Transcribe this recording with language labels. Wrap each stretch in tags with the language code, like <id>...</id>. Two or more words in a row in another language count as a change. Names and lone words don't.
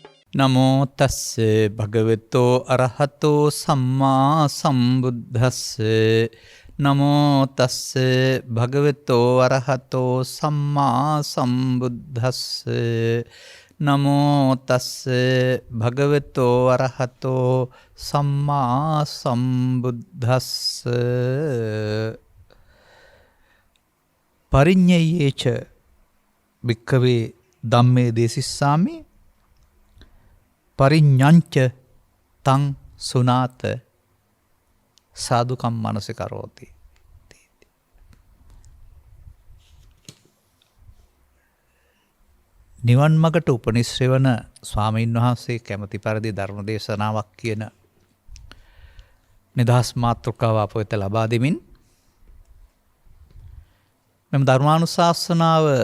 <pi>නමෝ තස්සේ භගවතෝ අරහතෝ සම්මා සම්බුද්දස්සේ නමෝ තස්සේ භගවතෝ අරහතෝ සම්මා සම්බුද්දස්සේ නමෝ තස්සේ භගවතෝ අරහතෝ සම්මා සම්බුද්දස්සේ පරිඤ්ඤයේච භික්ඛවේ ධම්මේ දේසිස්සාමි පරිඤ්ඤංච තං සුනාත සාදුකම් මනසිකරෝති.</pi> <si>නිවන් මගට උපනිශ්‍රේ වන ස්වාමීන් වහන්සේ කැමැති පරිදි ධර්ම දේශනාවක් කියන නිදහස් මාතෘකාව අප වෙත ලබා දෙමින් මෙම ධර්මානුශාසනාව</si>